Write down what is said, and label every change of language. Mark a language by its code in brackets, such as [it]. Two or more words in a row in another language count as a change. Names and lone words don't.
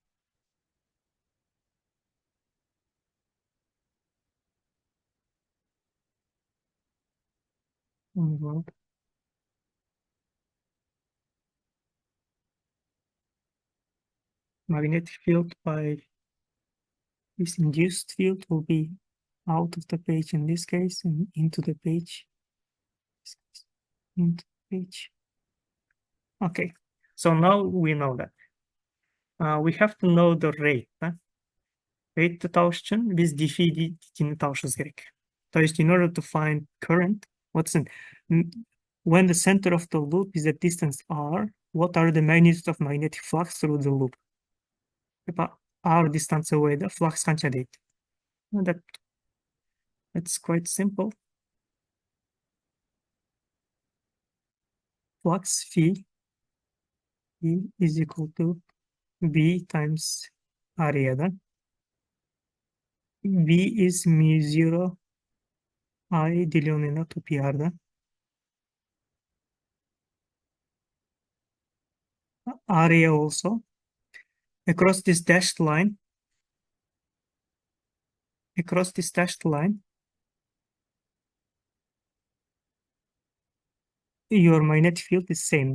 [en] Magnetic field by this induced field will be out of the page in this case and into the page. Into the page. Okay, so now we know that. We have to know the rate. Rate [kk] тауыш үшін biz dφ тауышымыз керек. [ru] То есть [en] in order to find current, when the center of the loop is at distance r, what are the magnitudes of magnetic flux through the loop? R distance away, the flux [kk] қанша дейді? [en] That's quite simple. Flux phi is equal to B times area. B is mu0 I [ru] deленное на [en] 2πr. Area also. Across this dashed line, your magnetic field is same.